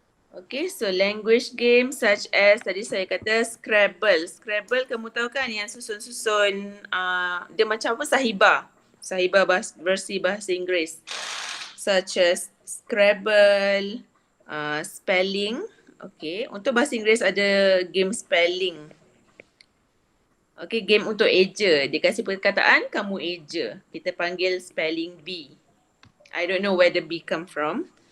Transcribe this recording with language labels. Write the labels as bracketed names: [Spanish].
[English] Okay, so language games such as [Malay] tadi saya kata [English] Scrabble. [Malay] Scrabble kamu tahu kan yang susun-susun, dia macam apa? Sahibah. Sahibah versi bahasa Inggeris. [English] Such as Scrabble, spelling. [Malay] Okay, untuk bahasa Inggeris ada game spelling. Okay, game untuk eja. Dia kasih perkataan, kamu eja. Kita panggil [English] spelling bee. I don't know where the bee come from.